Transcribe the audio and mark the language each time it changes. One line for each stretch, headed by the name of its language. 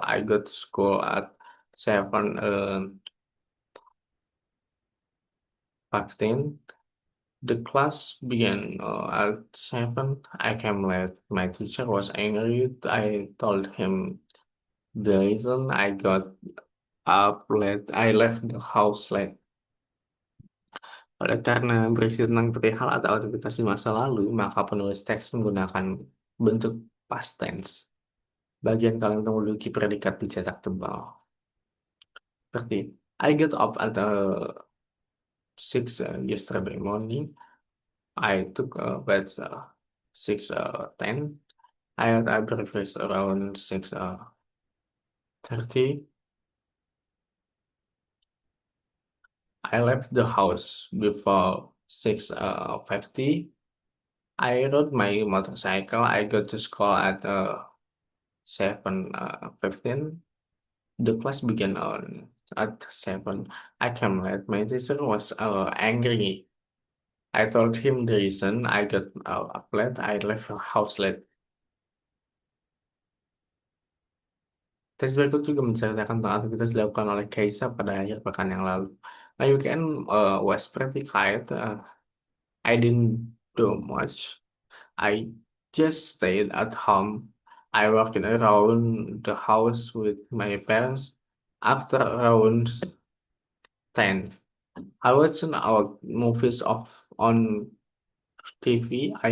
English: I got to school at 7:15. The class began at 7. I came late. My teacher was angry. I told him the reason I got up late. I left the house late.
Indonesian: Oleh karena berisi tentang perihal atau aktivitas di masa lalu, maka penulis teks menggunakan bentuk past tense. Bagian kalimat yang memiliki predikat dicetak tebal. Seperti,
English: I got up at 6 yesterday morning. I took a bath 6:10. I had a breakfast around 6:30. I left the house before 6:50. I rode my motorcycle. I go to school at 7:15. The class began on at 7. I came late. My teacher was angry. I told him the reason I got up late. I left the house late.
Indonesian: Tes berikut juga menceritakan tentang aktivitas dilakukan oleh Kaisa pada akhir pekan yang lalu.
English: My weekend was pretty quiet. I didn't do much. I just stayed at home. I walked around the house with my parents. After around 10, I watched our movies on TV.